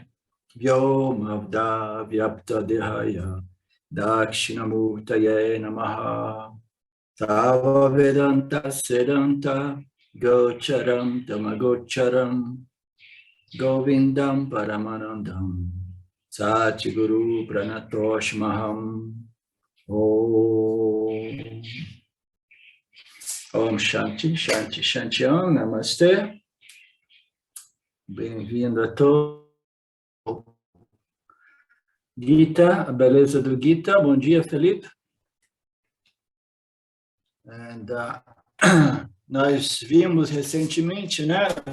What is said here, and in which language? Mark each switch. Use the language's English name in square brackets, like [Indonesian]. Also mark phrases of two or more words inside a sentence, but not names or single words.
[Sanskrit] Vyomavda Vyapta Dehaya Dakshinamurtaye Namaha Tava Vedanta Sedanta Gocharam Tamagocharam Govindam Paramanandam Satguru Pranatoshmaham Om Om Shanti, Shanti, Shantiam, [Portuguese] Namastê. Bem-vindo a todos. Gita, a beleza do Gita. Bom dia, Felipe. Nós vimos recentemente, né?